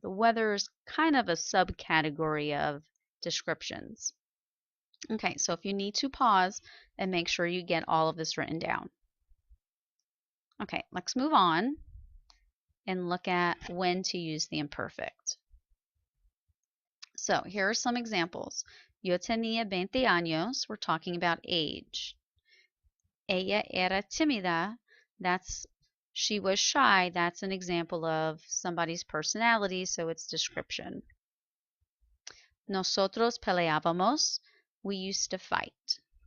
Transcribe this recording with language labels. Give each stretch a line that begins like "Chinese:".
English: The weather is kind of a subcategory of descriptions. Okay, so if you need to pause and make sure you get all of this written down. Okay, let's move on and look at when to use the imperfect. So here are some examples.
Spanish: Yo tenía 20 años,
English: we're talking about age.
Spanish: Ella era tímida,
English: that's she was shy, that's an example of somebody's personality, so it's description.
Spanish: Nosotros peleábamos,
English: we used to fight.